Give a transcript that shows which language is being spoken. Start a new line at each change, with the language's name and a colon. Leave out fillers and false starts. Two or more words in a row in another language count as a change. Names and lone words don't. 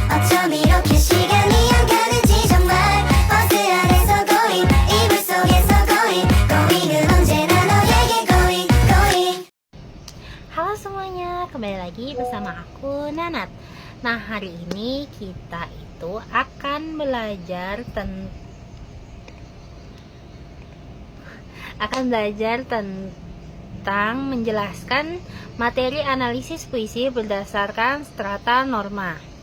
Korean: 어쩜 이렇게 시간이 안 가는지 정말 버스 안에서 고잉 이불 속에서 고잉 고잉은 언제나 너에게 고잉 고잉.
Indonesian: Halo semuanya, kembali lagi bersama aku Nanat. Nah, hari ini kita itu akan belajar tentang menjelaskan materi analisis puisi berdasarkan strata norma.